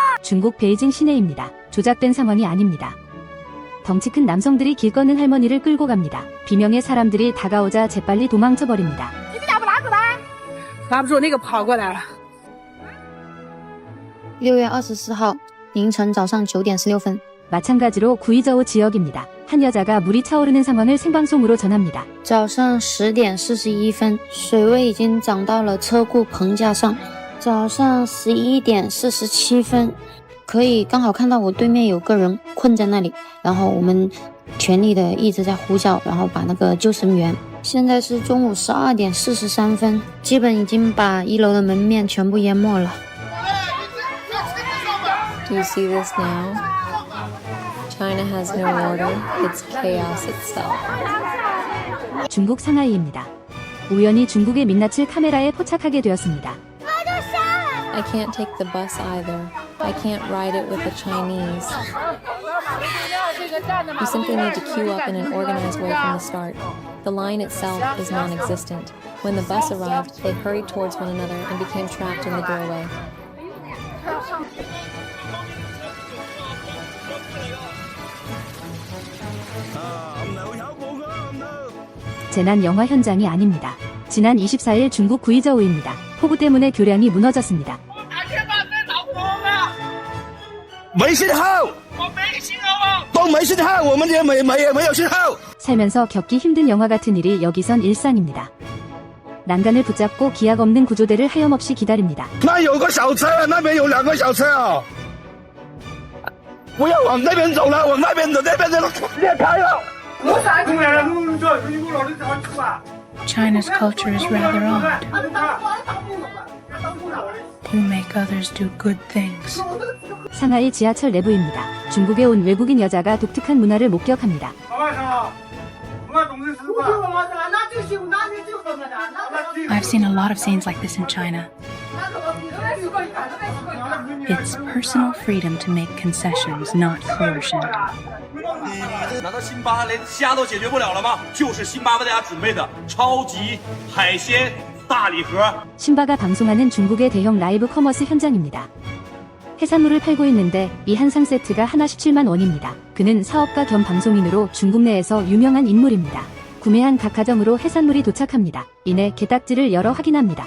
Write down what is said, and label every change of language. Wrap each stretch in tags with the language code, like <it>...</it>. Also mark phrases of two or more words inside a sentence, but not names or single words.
<ko>중국 베이징 시내입니다. 조작된 상황이 아닙니다. 덩치 큰 남성들이 길 건는 할머니를 끌고 갑니다. 비명의 사람들이 다가오자 재빨리 도망쳐버립니다.</ko> <zh>6 月24号凌晨早上9点16分，</zh> <ko>마찬가지로 구이저우 지역입니다. 한 여자가 물이 차오르는 상황을 생방송으로 전합니다.</ko> <zh>早上10点41分，水位已经涨到了车库棚架上。早上11点47分，可以刚好看到我对面有个人困在那里，然后我们全力的一直在呼叫，然后把那个救生员。现在是中午12点43分，基本已经把1楼的门面全部淹没了。</zh> <en>Do you see this now? China has no order. It's chaos itself.</en> <ko>중국 상하이입니다. 우연히 중국의 민낯을 카메라에 포착하게 되었습니다.</ko> <en>I can't take the bus either. I can't ride it with the Chinese. You simply need to queue up in an organized way from the start. The line itself is non-existent. When the bus arrived, they hurried towards one another and became trapped in the doorway.</en> <ko>재난 영화 현장이 아닙니다. 지난 24일 중국 구이저우입니다. 폭우 때문에 교량이 무너졌습니다.</ko> <zh>没信号，都没信号，我们也没有信号。</zh> <ko>살면서 겪기 힘든 영화 같은 일이 여기선 일상입니다. 난간을 붙잡고 기약 없는 구조대를 하염없이 기다립니다.</ko> <zh>那有个小车，那边有2个小车啊！不要往那边走了，往那边走，那边的裂开了。</zh> <en>China's culture is rather odd. You make others do good things.</en> <ko>상하이 지하철 내부입니다. 중국에 온 외국인 여자가 독특한 문화를 목격합니다.</ko> <en>I've seen a lot of scenes like this in China. It's personal freedom to make concessions, not coercion.</en> <zh>难道辛巴连虾都解决不了了吗？就是辛巴为大家准备的超级海鲜大礼盒。</zh> <ko>신바가 방송하는 중국의 대형 라이브 커머스 현장입니다. 해산물을 팔고 있는데 이 한 상 세트가 하나 17만 원입니다. 그는 사업가 겸 방송인으로 중국 내에서 유명한 인물입니다. 구매한 각 가정으로 해산물이 도착합니다. 이내 게딱지를 열어 확인합니다.</ko>